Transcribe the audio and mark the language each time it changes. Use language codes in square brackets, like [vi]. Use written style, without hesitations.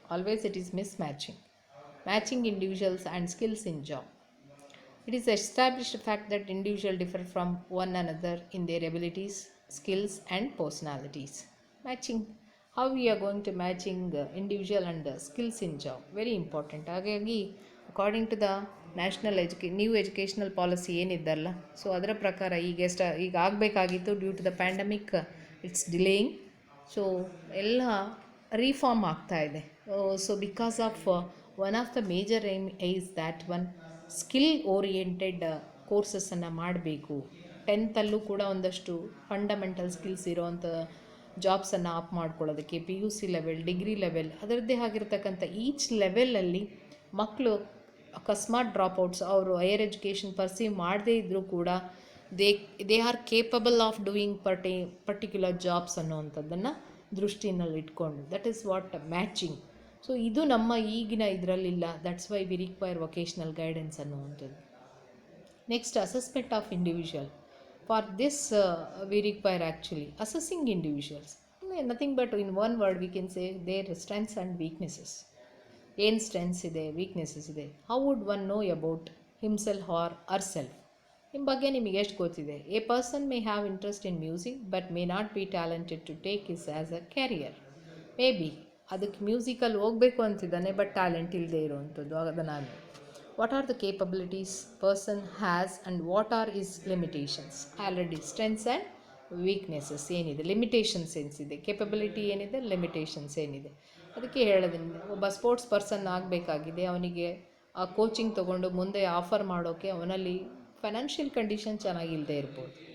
[en] Always it is mismatching. Matching individuals and skills in job. It is established fact that individuals differ from one another in their abilities, skills and personalities. Matching. How we are going to matching individual and skills in job. Very important. [kn] ಹಾಗಾಗಿ [en] according to the national new educational policy [kn] ಏನಿದ್ದಲ್ಲ, so ಅದರ ಪ್ರಕಾರ ಈಗ ಆಗಬೇಕಾಗಿತ್ತು. [en] Due to the pandemic it's delaying. So [kn] ಎಲ್ಲ ರೀಫಾರ್ಮ್ ಆಗ್ತಾ ಇದೆ. [en] so because of one of the major aim is that one skill oriented [kn] ಕೋರ್ಸಸನ್ನು ಮಾಡಬೇಕು. 10th ಕೂಡ ಒಂದಷ್ಟು ಫಂಡಮೆಂಟಲ್ ಸ್ಕಿಲ್ಸ್ ಇರೋವಂಥ ಜಾಬ್ಸನ್ನು ಆಪ್ ಮಾಡ್ಕೊಳ್ಳೋದಕ್ಕೆ PUC ಲೆವೆಲ್, ಡಿಗ್ರಿ ಲೆವೆಲ್, ಅದರದ್ದೇ ಆಗಿರ್ತಕ್ಕಂಥ ಈಚ್ ಲೆವೆಲಲ್ಲಿ ಮಕ್ಕಳು ಅಕಸ್ಮಾತ್ ಡ್ರಾಪ್ಔಟ್ಸ್ ಅವರು ಹೈಯರ್ ಎಜುಕೇಷನ್ ಪರ್ಸೀವ್ ಮಾಡದೇ ಇದ್ದರೂ ಕೂಡ [en] they are capable of doing particular jobs [kn] ಅನ್ನೋವಂಥದ್ದನ್ನು ದೃಷ್ಟಿನಲ್ಲಿ ಇಟ್ಕೊಂಡು, [en] That is what matching. [kn] So ಇದು ನಮ್ಮ ಈಗಿನ ಇದರಲ್ಲಿಲ್ಲ. [en] That's why we require vocational guidance ಅನ್ನುವಂಥದ್ದು. Next, assessment of individual. For this we require actually assessing individuals. Nothing but in one word we can say their strengths and weaknesses. [kn] ಏನು strengths ಇದೆ, weaknesses ಇದೆ. [en] How would one know about himself or herself? [kn] ನಿಮ್ಮ ಬಗ್ಗೆ ನಿಮಗೆ ಎಷ್ಟು ಗೊತ್ತಿದೆ? [en] A person may have interest in music but may not be talented to take is as a career. [kn] May be ಅದಕ್ಕೆ musically ಹೋಗಬೇಕು ಅಂತಿದ್ದಾನೆ, ಬಟ್ ಟ್ಯಾಲೆಂಟ್ ಇಲ್ಲದೆ ಇರೋವಂಥದ್ದು. [en] ಅದನ್ನು what are the capabilities person has and what are his limitations? Already strengths and weaknesses [kn] ಏನಿದೆ, limitations ಏನಿದೆ, capability ಏನಿದೆ, limitations ಏನಿದೆ, ಅದಕ್ಕೆ ಹೇಳೋದ್ರಿಂದ ಒಬ್ಬ ಸ್ಪೋರ್ಟ್ಸ್ ಪರ್ಸನ್ ಆಗಬೇಕಾಗಿದೆ. ಅವನಿಗೆ ಆ ಕೋಚಿಂಗ್ ತೊಗೊಂಡು ಮುಂದೆ ಆಫರ್ ಮಾಡೋಕ್ಕೆ ಅವನಲ್ಲಿ ಫೈನಾನ್ಷಿಯಲ್ ಕಂಡೀಷನ್ ಚೆನ್ನಾಗಿಲ್ಲದೆ ಇರ್ಬೋದು.